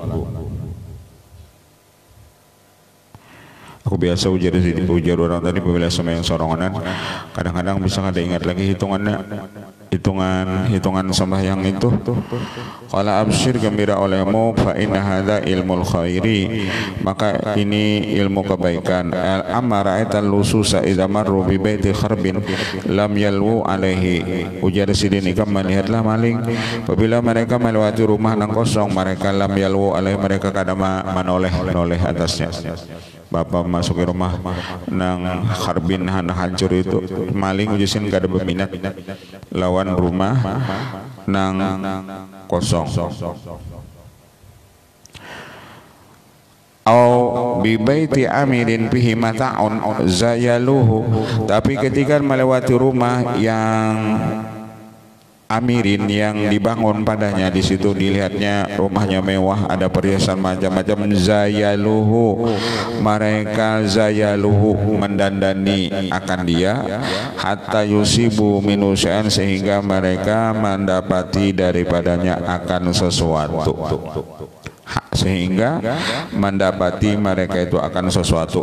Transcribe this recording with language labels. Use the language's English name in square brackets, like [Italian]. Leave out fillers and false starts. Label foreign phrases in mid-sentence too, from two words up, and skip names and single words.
[Banjar] Aku biasa ujar orang tadi bila sembahyang sorongan, kadang-kadang bisa kada ingat lagi hitungan sembahyang itu. [Arabic] قال أبشر, [Banjar] gembira olehmu, [Arabic] فإن هذا علم الخير, [Banjar] maka ini ilmu kebaikan. [Arabic] ألم تر أن اللصوص إذا مروا ببيت خرب لم يلووا عليه. [Banjar] Ujar Sidin ikam melihatlah maling apabila mereka melewati rumah nang kosong, mereka [Arabic] لم يلووا عليه, [Banjar] mereka kada menoleh atasnya. Bapak masuk ke rumah nang kharbin hancur itu, maling ujusin kada berminat lawan rumah nang kosong. [Arabic] أو ببيت عامر به متاع زيلوه, [Banjar] tapi ketika melewati rumah yang amirin, yang dibangun padanya, di situ dilihatnya rumahnya mewah, ada perhiasan macam-macam, zayaluhu, mereka zayaluhu mendandani akan dia, [Arabic] حتى يصيبوا منه شيئا, [Banjar] sehingga mereka mendapati daripadanya akan sesuatu, sehingga mendapati mereka itu akan sesuatu.